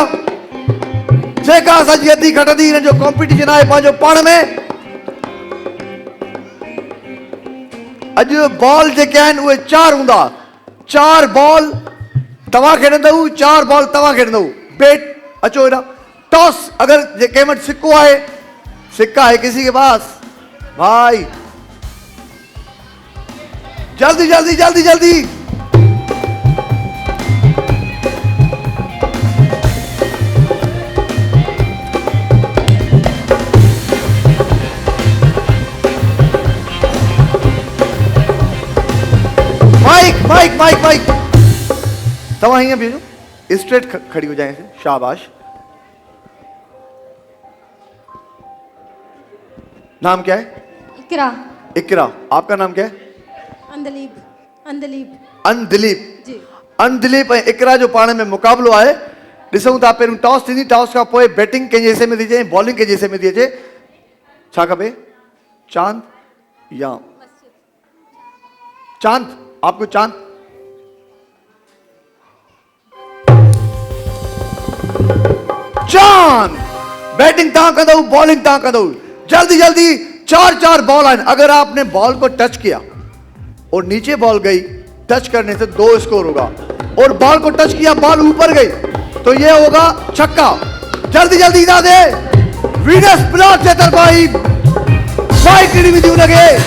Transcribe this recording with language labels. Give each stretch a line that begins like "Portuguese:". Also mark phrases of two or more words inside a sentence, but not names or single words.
Sindhi: जेका असांजी अदी खटंदी हिन जो कॉम्पिटिशन आहे पंहिंजो पाण में। अॼु बॉल जेके आहिनि उहे 4 हूंदा। 4 बॉल तव्हां खेॾंदव, 4 बॉल तव्हां खेॾंदव। बेट अचो हेॾा। टॉस अगर कंहिं वटि सिक्को आहे,
Urdu: سکہ ہے کسی کے پاس? بھائی جلدی جلدی جلدی جلدی. مائیک مائیک مائیک مائیک.
Sindhi: तव्हां हीअं बीहो,
Urdu: سٹریٹ کھڑی ہو جائے۔ شاباش. نام کیا ہے? इकरा। اقرا۔ آپ کا نام کیا ہے? अंदलीब। अंदलीब। अनदिलीप جی.
Sindhi: अनदिलीप ऐं इकरा जो पाण में मुक़ाबलो आहे। ॾिसूं था पहिरियों टॉस थींदी, टॉस खां पोइ बैटिंग कंहिंजे हिसे में थी अचे, बॉलिंग कंहिंजे हिसे में थी अचे। छा खपे?
Urdu: چاند یا چاند؟ آپ کو چاند? چاند.
Sindhi: बैटिंग तव्हां कंदव, बॉलिंग तव्हां कंदव।
Urdu: جلدی جلدی 4 بال آئے. اگر آپ نے بال کو ٹچ کیا اور نیچے بال گئی، ٹچ کرنے سے 2 اسکور ہوگا. اور بال کو ٹچ کیا، بال اوپر گئی تو یہ ہوگا چھکا.
Sindhi: जल्दी जल्दी ना दे। वीनस प्लास्ट से तरफाई फाइट विधि लगे।